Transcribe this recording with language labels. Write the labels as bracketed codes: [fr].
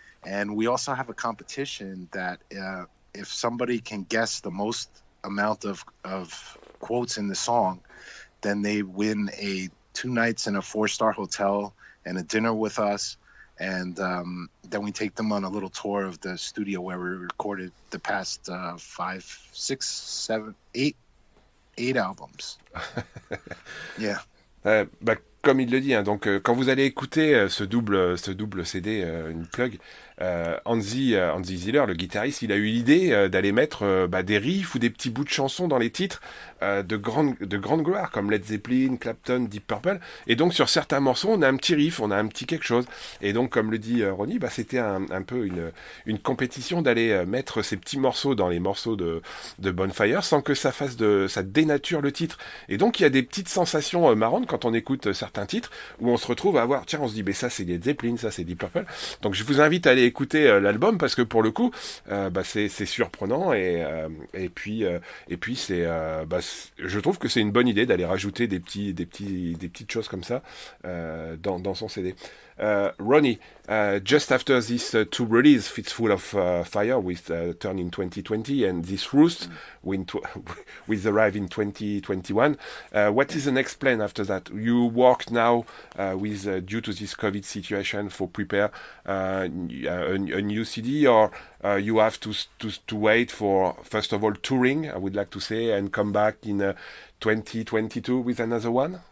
[en] And we also have a competition that if somebody can guess the most amount of quotes in the song, then they win 2 nights in a 4-star hotel and a dinner with us. And then we take them on a little tour of the studio where we recorded the past 5, 6, 7, 8 albums. Yeah. [fr] Bah, comme il le dit, hein, donc quand vous allez écouter ce double CD, une plug, Hansi Ziller, le guitariste, il a eu l'idée d'aller mettre des riffs ou des petits bouts de chansons dans les titres de grande gloire, comme Led Zeppelin, Clapton, Deep Purple. Et donc sur certains morceaux, on a un petit riff, on a un petit quelque chose. Et donc, comme le dit Ronnie, c'était un peu une compétition d'aller mettre ces petits morceaux dans les morceaux de Bonfire sans que ça dénature le titre. Et donc il y a des petites sensations marrantes quand on écoute certains titres où on se retrouve à avoir, tiens, on se dit, ça c'est Led Zeppelin, ça c'est Deep Purple. Donc je vous invite à aller écouter l'album, parce que pour le coup c'est surprenant, et puis c'est je trouve que c'est une bonne idée d'aller rajouter des petites choses comme ça dans son CD. [en] Ronnie, just after this 2 release, Fistful of Fire with Turn in 2020 and This Roost with Arrive in 2021, what is the next plan after that? You work now with due to this COVID situation for prepare a new CD, or you have to wait for, first of all, touring, I would like to say, and come back in 2022 with another one?